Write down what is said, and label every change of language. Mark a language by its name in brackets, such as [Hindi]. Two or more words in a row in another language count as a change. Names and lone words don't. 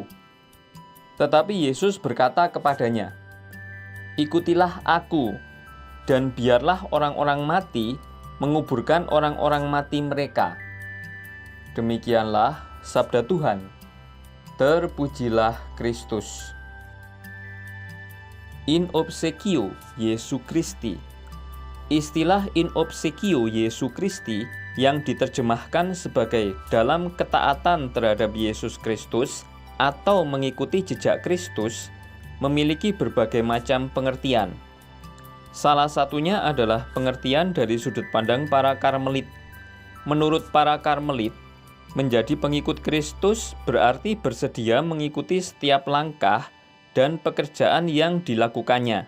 [Indonesian] Tetapi Yesus berkata kepadanya, "Ikutilah aku, dan biarlah orang-orang mati menguburkan orang-orang mati mereka." Demikianlah sabda Tuhan. Terpujilah Kristus. [Latin] In obsequio Jesu Christi. [Indonesian] Istilah [Latin] in obsequio Jesu Christi [Indonesian] yang diterjemahkan sebagai dalam ketaatan terhadap Yesus Kristus atau mengikuti jejak Kristus memiliki berbagai macam pengertian. Salah satunya adalah pengertian dari sudut pandang para Karmelit. Menurut para Karmelit, menjadi pengikut Kristus berarti bersedia mengikuti setiap langkah dan pekerjaan yang dilakukannya.